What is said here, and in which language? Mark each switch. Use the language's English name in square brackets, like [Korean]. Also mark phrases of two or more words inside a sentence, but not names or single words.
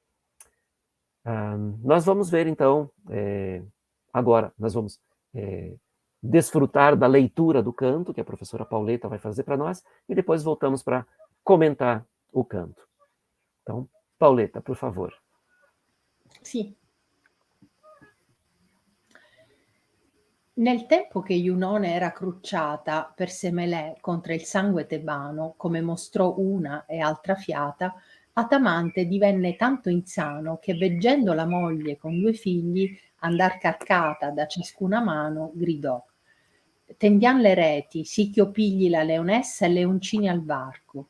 [Portuguese] Nós vamos ver, então, agora, nós vamos desfrutar da leitura do canto, que a professora Pauleta vai fazer para nós, e depois voltamos para comentar o canto. Então, Pauleta, por favor. [Italian] Sì. Nel tempo che Iunone era crucciata per Semelè contro il sangue tebano, come mostrò una e altra fiata, Atamante divenne tanto insano che, veggendo la moglie con 2 figli andar carcata da ciascuna mano, gridò: «Tendiam le reti, sì ch'io pigli la leonessa e leoncini al varco».